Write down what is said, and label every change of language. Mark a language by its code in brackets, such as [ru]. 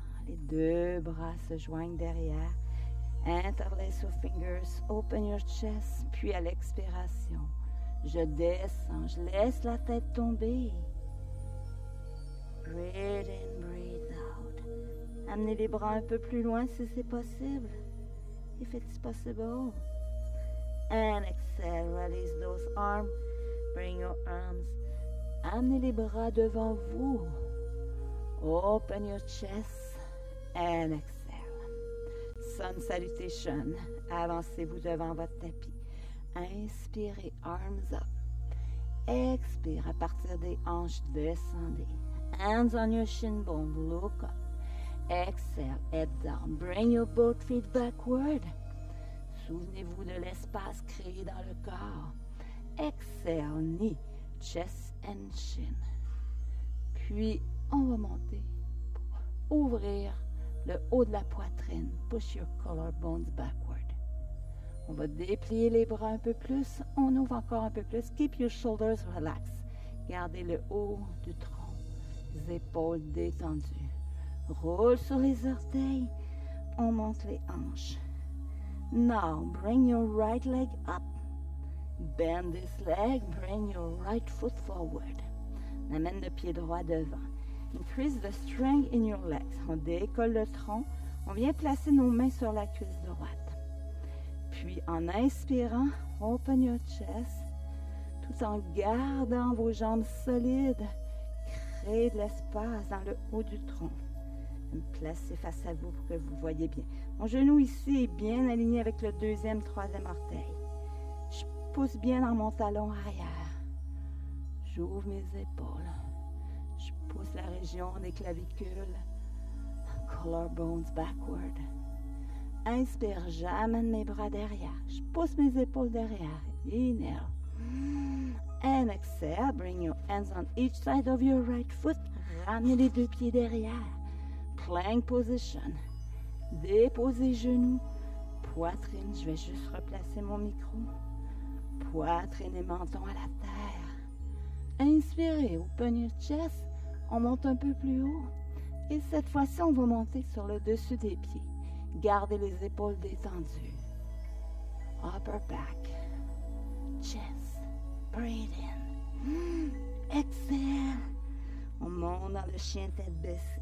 [fr] Les deux bras se joignent derrière. [en] Interlace your fingers, open your chest, [fr] puis à l'expiration, je descends, je laisse la tête tomber. [en] Breathe in, breathe out. [fr] Amenez les bras un peu plus loin si c'est possible. [en] If it's possible. And exhale, release those arms. Bring your arms. [fr] Amenez les bras devant vous. [en] Open your chest and exhale. Sun salutation. [fr] Avancez-vous devant votre tapis. Inspirez, [en] arms up. [fr] Expire, à partir des hanches, descendez. [en] Hands on your shin bone, look up. Exhale, head down. Bring your both feet backward. [fr] Souvenez-vous de l'espace créé dans le corps. [en] Exhale, knee, chest and shin. [fr] Puis, on va monter pour ouvrir le haut de la poitrine. [en] Push your collarbones backward. [fr] On va déplier les bras un peu plus. On ouvre encore un peu plus. [en] Keep your shoulders relaxed. [fr] Gardez le haut du tronc. Les épaules détendues. Roule sur les orteils. On monte les hanches. [en] Now, bring your right leg up. Bend this leg. Bring your right foot forward. [fr] On amène le pied droit devant. [en] Increase the strength in your legs. [fr] On décolle le tronc. On vient placer nos mains sur la cuisse droite. Puis, en inspirant, [en] open your chest, [fr] tout en gardant vos jambes solides. Créez de l'espace dans le haut du tronc. Me placer face à vous pour que vous voyez bien. Mon genou ici est bien aligné avec le deuxième, troisième orteil. Je pousse bien dans mon talon arrière. J'ouvre mes épaules. Je pousse la région des clavicules. [en] Collarbones backward. [fr] Inspire, j'amène mes bras derrière. Je pousse mes épaules derrière. [en] Inhale. And exhale, bring your hands on each side of your right foot. [fr] Ramenez les deux pieds derrière. [en] Plank position. [fr] Déposez genoux. Poitrine, je vais juste replacer mon micro. Poitrine et menton à la terre. Inspirez, [en] open your chest. [fr] On monte un peu plus haut. Et cette fois-ci, on va monter sur le dessus des pieds. Gardez les épaules détendues. [en] Upper back. Chest. Breathe in. Exhale. [fr] On monte dans le chien tête baissée.